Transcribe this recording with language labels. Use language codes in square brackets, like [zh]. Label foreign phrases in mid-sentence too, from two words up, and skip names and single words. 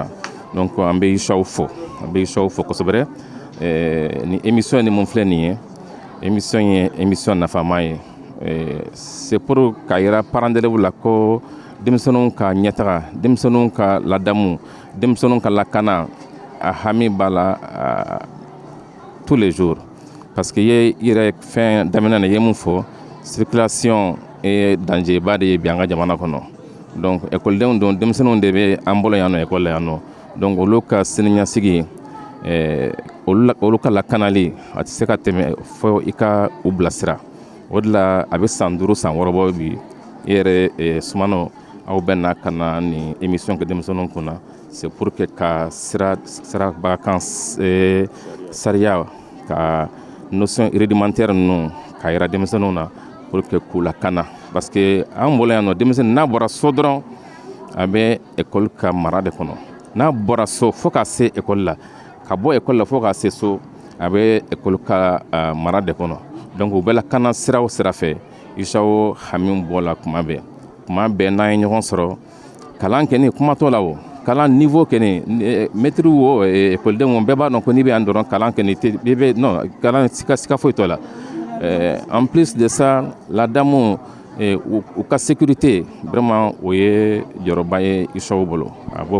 [bm] Donc an bɛ Yushao fo kosɛbɛ. Ni émission ni mun filɛ nin ye émission ye émission nafama ye. [fr] C'est pour [bm] ka yira [fr] parents d'élèves [bm] la ko denmisɛnninw ka ɲɛtaga denmisɛnninw ka ladamu denmisɛnninw ka lakana a hami b'a la [fr] tous les jours parce que [bm] i yɛrɛ fɛn daminɛ na i ye mun fɔ circulation dangerba de ye bi an ka jamana kɔnɔ donc ekɔlidenw don denmisɛnninw de bɛ an bolo yan nɔ ekɔli la yan nɔ donc olu ka siniɲɛsigi olu ka lakanali a tɛ se ka tɛmɛ fɔ i ka u bilasira o de la a bɛ san 5 san 6 bɔ bi i yɛrɛ Sumano aw bɛ na ka na ni émission kɛ denmisɛnninw kunna [fr] c'est pour que [bm] ka sirabakan sariya ka [fr] notion rudimentaire [bm] ninnu ka yira denmisɛnninw na [fr] pour que [bm] k'u lakana [fr] parce que [bm] an bolo yan nɔ denmisɛnnin n'a bɔra so dɔrɔn a bɛ école ka mara de kɔnɔ n'a bɔra so fo ka se école la ka bɔ école la fo ka se so a bɛ école ka mara de kɔnɔ donc u bɛ lakana sira o sira fɛ Isao hami bɔla kuma bɛɛ n'an ye ɲɔgɔn sɔrɔ kalan kɛni kuma t'o la o kalan niveau kɛni maître o écoledenw bɛɛ b'a dɔn ko n'i bɛ yan dɔrɔn kalan kɛni non kalan sika foyi t'o la [fr] en plus de ça la dame [bm] u ka sécurité vraiment o ye jɔyɔrɔba ye Isao bolo a b'o